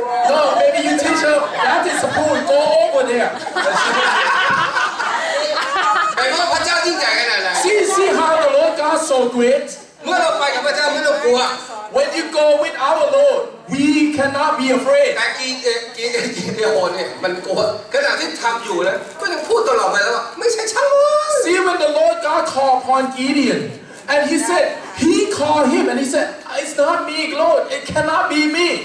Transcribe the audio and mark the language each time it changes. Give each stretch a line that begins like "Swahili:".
English: No, maybe you teach her that is poor. Go over there.
Thai: หมายความว่าพระเจ้ายิ่งใหญ่ขนาดไหน
English: See how the Lord God so great.
Thai: เมื่อเราไปกับพระเจ้าไม่ต้องกลัว
English: When you go with our Lord, we cannot be afraid.
Thai: แต่กีเดียโอนเนี่ยมันกลัวขณะที่ทำอยู่นะก็ยังพูดตลอดไปแล้วว่าไม่ใช่ฉันเลย
English: See when the Lord God called upon Gideon, and he said, he called him, and he said, it's not me, Lord, it cannot be me.